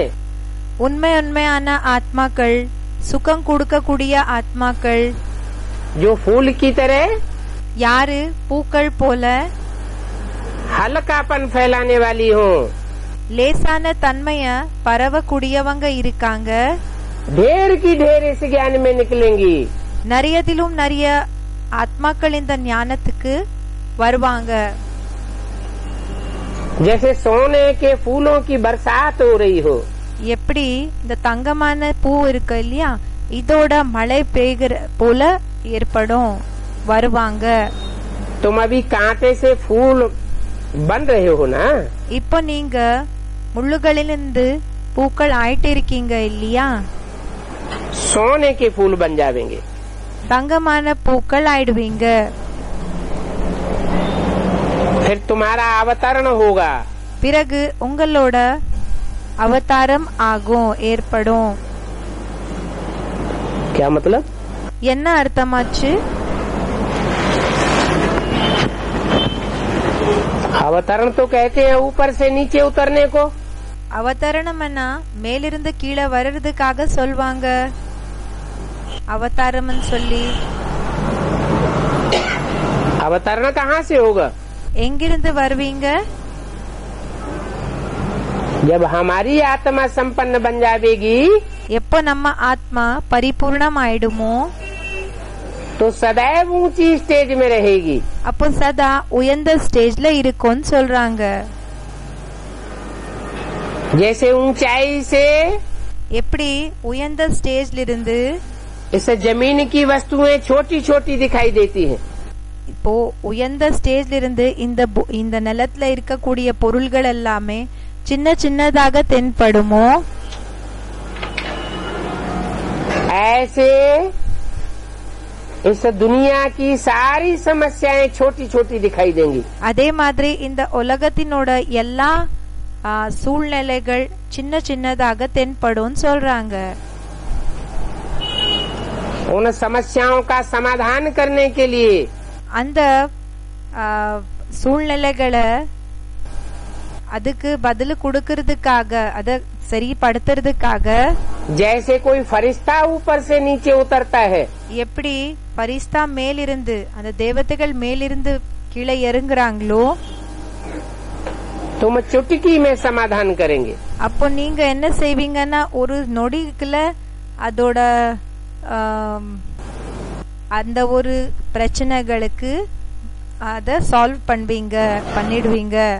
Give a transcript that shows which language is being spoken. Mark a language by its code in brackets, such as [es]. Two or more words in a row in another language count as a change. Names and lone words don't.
[ta] உண்மையான ஆத்மாக்கள், சுகம் கொடுக்கக்கூடிய ஆத்மாக்கள், [hi] जो फूल की तरह [ta] யாரு பூக்கள் போல [hi] हल्कापन फैलाने वाली हो. [ta] லேசான தன்மைய பரவக்கூடியவங்க இருக்காங்க. [hi] ढेर की ढेर इस ज्ञान में निकलेंगी. [ta] நிறையதிலும் நிறைய ஆத்மாக்கள் இந்த ஞானத்துக்கு வருவாங்க. [hi] जैसे सोने के फूलों की बरसात हो रही हो. [ta] எப்படி இந்த தங்கமான பூ இருக்கு இல்லையா, இதோட மழை பெய்கிற போல ஏற்படும், வருவாங்க. [hi] तुम अभी कांटे से फूल बन रहे हो ना. [ta] இப்போ நீங்க முள்ளுகளிலிருந்து பூக்கள் ஆயிட்டு இருக்கீங்க இல்லையா, [hi] सोने के फूल बन जाएंगे. [ta] தங்கமான பூக்கள் ஆயிடுவீங்க. [hi] फिर तुम्हारा अवतरण होगा. [ta] பிறகு உங்களோட அவதாரம் ஆகும், ஏற்படும். [hi] क्या मतलब? [ta] என்ன அர்த்தமாச்சு? [hi] अवतरण तो कहते हैं ऊपर से नीचे उतरने को. [ta] அவதாரணம்னா மேலிருந்து கீழே வர்றதுக்காக சொல்வாங்க. அவதாரம்னு சொல்லி [hi] अवतरण कहाँ से होगा? [ta] எங்கிருந்து வருவீங்க? [hi] जब हमारी आत्मा संपन्न बन जाएगी [ta] எப்போ நம்ம ஆத்மா பரிபூர்ணம் ஆயிடுமோ [hi] तो सदैव ऊंची स्टेज में रहेगी. [ta] அப்போ சதா உயர்ந்த ஸ்டேஜ்ல இருக்கும்னு சொல்றாங்க. [hi] जैसे ऊंचाई से [ta] எப்படி உயர்ந்த ஸ்டேஜ்ல இருந்து [hi] इस जमीन की वस्तुएं छोटी छोटी दिखाई देती हैं. [ta] இப்போ உயர்ந்த ஸ்டேஜ்ல இருந்து இந்த நிலத்துல இருக்கக்கூடிய பொருள்கள் எல்லாமே சின்ன சின்னதாக தென்படுமோ, [hi] ऐसे इस दुनिया की सारी समस्याएं छोटी छोटी दिखाई देंगी. [ta] அதே மாதிரி இந்த உலகத்தினோட எல்லா சூழ்நிலைகள் சின்ன சின்னதாக தென்படும் சொல்றாங்க. [hi] उन समस्याओं का समाधान करने के लिए [ta] அந்த சூழ்நிலைகளை அதுக்கு பதில் கொடுக்கறதுக்காக அத சரிப்படுத்துறதுக்காக [hi] जैसे कोई फरिश्ता ऊपर से नीचे उतरता है, [ta] எப்படி பரிஸ்தா மேலிருந்து அந்த தேவதைகள் மேலிருந்து கீழே இறங்குறாங்களோ [hi] तुम चुटकी में समाधान करेंगे। [ta] அப்போ நீங்க என்ன செய்வீங்கன்னா ஒரு நொடிக்குள்ள அதோட அந்த ஒரு பிரச்சனைகளுக்கு அத சால்வ் பண்ணிடுவீங்க।